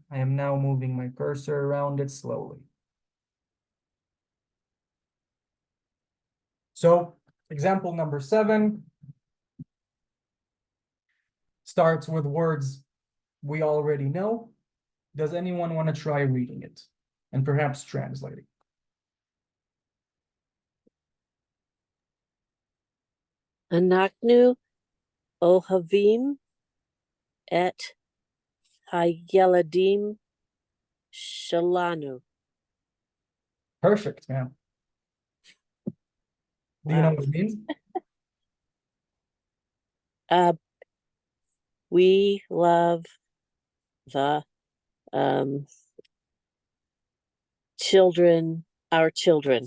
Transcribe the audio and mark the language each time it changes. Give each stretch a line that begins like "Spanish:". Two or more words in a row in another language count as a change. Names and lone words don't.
English: I am now moving my cursor around it slowly. So example number 7 starts with words we already know. Does anyone want to try reading it and perhaps translating?
Hebrew: אנחנו אוהבים את הילדים שלנו.
English: Perfect, man. Do you know Wow. what it means? We love the children, our children.